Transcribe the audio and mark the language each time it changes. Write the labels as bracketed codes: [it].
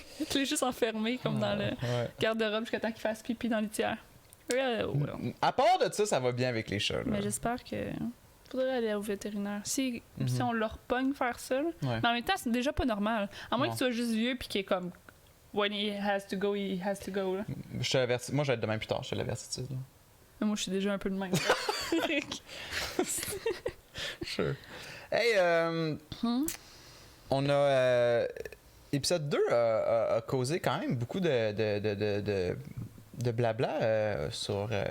[fr] Tu l'es juste enfermé, comme dans le Ouais. garde-robe, jusqu'à temps qu'il fasse pipi dans le litière. Ouais. À part de ça va bien avec les chats. Là. Mais j'espère que... Faudrait aller au vétérinaire. Si on leur pogne faire ça, là. Ouais. Mais en même temps, c'est déjà pas normal. À moins Non. que tu sois juste vieux puis qu'il est comme... [en] When he has to go, he has to go, là. [fr] Je te l'avertis. Moi, je vais être demain plus tard, je te l'avertis. Mais moi, je suis déjà un peu de même. Sure. Hey, on a... épisode 2 a causé quand même beaucoup de blabla sur...